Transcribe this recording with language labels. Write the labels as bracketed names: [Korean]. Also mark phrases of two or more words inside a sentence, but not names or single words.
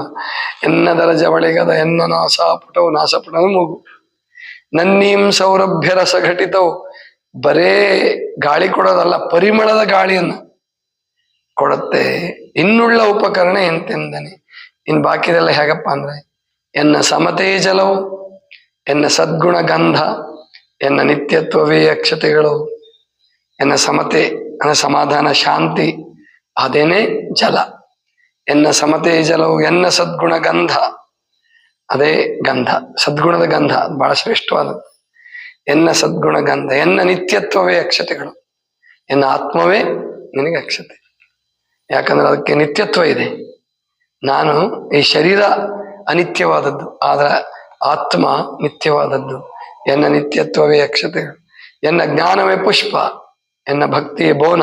[Kannada] ಎನ್ನದರ ಜವಳಿಗದ ಎನ್ನ ನಾಸಾಪುಟವು, ನಾಸಪುಟವು ಮೂಗು. ನನ್ನೀಂ ಸೌರಭ್ಯರ ಸಘಟಿತವು, ಬರೇ ಗಾಳಿ ಕೊಡೋದಲ್ಲ, ಪರಿಮಳದ ಗಾಳಿಯನ್ನ ಕೊಡುತ್ತೆ. ಇನ್ನುಳ್ಳ ಉಪಕರಣ ಎಂತೆಂದನೆ. ಇನ್ ಬಾಕಿದೆಲ್ಲ ಹೇಗಪ್ಪ ಅಂದ್ರೆ, ಎನ್ನ ಸಮತೆ ಜಲವು, ಎನ್ನ ಸದ್ಗುಣ ಗಂಧ, ಎನ್ನ ನಿತ್ಯತ್ವವೇ ಅಕ್ಷತೆಗಳು. ಎನ್ನ ಸಮತೆ ಅಂದ್ರೆ ಸಮಾಧಾನ, ಶಾಂತಿ, ಅದೇನೇ ಜಲ. ಎನ್ನ ಸಮತೆ ಜಲವು, ಎನ್ನ ಸದ್ಗುಣ ಗಂಧ, ಅದೇ ಗಂಧ, ಸದ್ಗುಣದ ಗಂಧ, ಬಹಳ ಶ್ರೇಷ್ಠವಾದದ್ದು. ಎನ್ನ ಸದ್ಗುಣ ಗಂಧ, ಎನ್ನ ನಿತ್ಯತ್ವವೇ ಅಕ್ಷತೆಗಳು. ಎನ್ನ ಆತ್ಮವೇ ನಿನಗೆ ಅಕ್ಷತೆ. ಯಾಕಂದ್ರೆ ಅದಕ್ಕೆ ನಿತ್ಯತ್ವ ಇದೆ. ನಾನು ಈ ಶರೀರ ಅನಿತ್ಯವಾದದ್ದು, ಆದ್ರೆ ಆತ್ಮ ನಿತ್ಯವಾದದ್ದು. ಎನ್ನ ನಿತ್ಯತ್ವವೇ ಅಕ್ಷತೆಗಳು. ಎನ್ನ ಜ್ಞಾನವೇ ಪುಷ್ಪ, ಎನ್ನ ಭಕ್ತಿಯ ಬೋನ.